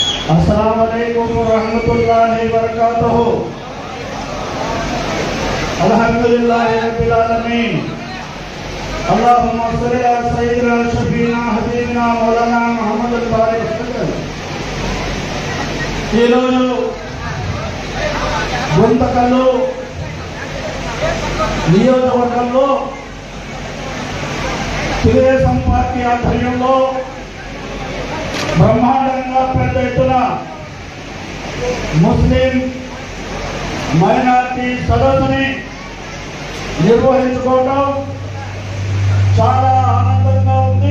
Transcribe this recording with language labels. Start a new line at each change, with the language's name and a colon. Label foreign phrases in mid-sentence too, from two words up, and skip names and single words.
Arabic: السلام عليكم ورحمة الله وبركاته الحمد لله رب العالمين. اللهم صل على سيدنا شفيعنا حبيبنا مولانا محمد بارك وسلم.
Telugu: ఈ రోజు గుంతకల్లు నియోజకవర్గంలో తెలుగుదేశం పార్టీ ఆధ్వర్యంలో బ్రహ్మాండంగా పెద్ద ఎత్తున
English: Muslim minority
Telugu: సదస్సుని నిర్వహించుకోవడం చాలా ఆనందంగా ఉంది.